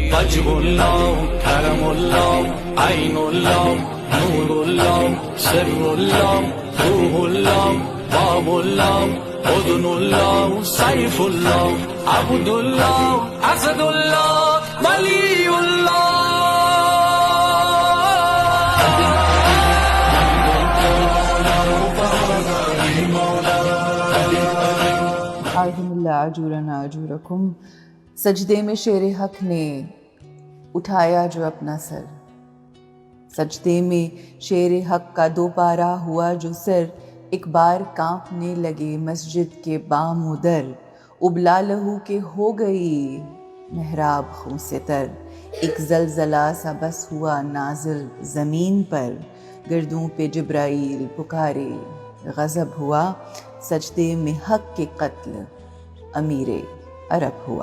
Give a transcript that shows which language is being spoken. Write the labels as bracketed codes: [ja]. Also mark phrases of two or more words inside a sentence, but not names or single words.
[ar] وجه الله کرم الله عین الله نور الله سر الله روح الله باب الله اذن الله سیف الله عبد الله اسد الله ولی الله. آذن اللہ اجورنا اجورکم. [ur] سجدے میں شیر حق نے اٹھایا جو اپنا سر، سجدے میں شیر حق کا دوپارہ ہوا جو سر، ایک بار کانپنے لگے مسجد کے بام و در، ابلا لہو کے ہو گئی محراب خون سے تر، ایک زلزلہ سا بس ہوا نازل زمین پر، گردوں پہ جبرائیل پکارے غضب ہوا، سجدے میں حق کے قتل امیر عرب ہوا.